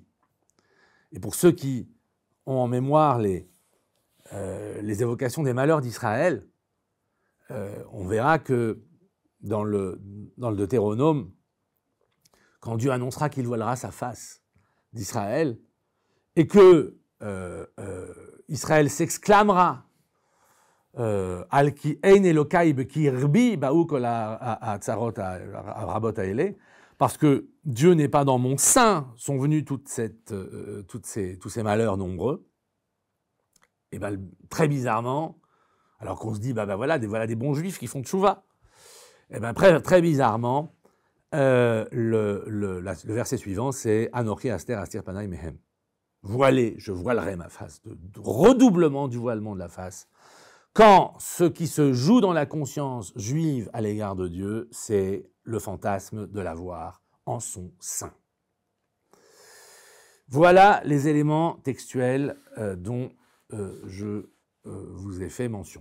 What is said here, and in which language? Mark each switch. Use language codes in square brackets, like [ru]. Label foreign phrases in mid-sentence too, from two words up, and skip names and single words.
[fr] Et pour ceux qui ont en mémoire les évocations des malheurs d'Israël, on verra que dans le Deutéronome, quand Dieu annoncera qu'il voilera sa face d'Israël, et que Israël s'exclamera [he] על כי אין אלהי בקרבי באו כל הצרות הרבות האלה, [fr] parce que Dieu n'est pas dans mon sein, sont venus tous ces malheurs nombreux. Et bien, très bizarrement, alors qu'on se dit, voilà des bons juifs qui font tchouva. Et bien, très bizarrement, le verset suivant, c'est [he] אנכי הסתר אסתיר פני מהם. [fr] Voilé, je voilerai ma face, de redoublement du voilement de la face. Quand ce qui se joue dans la conscience juive à l'égard de Dieu, c'est le fantasme de la voir en son sein. Voilà les éléments textuels dont je vous ai fait mention.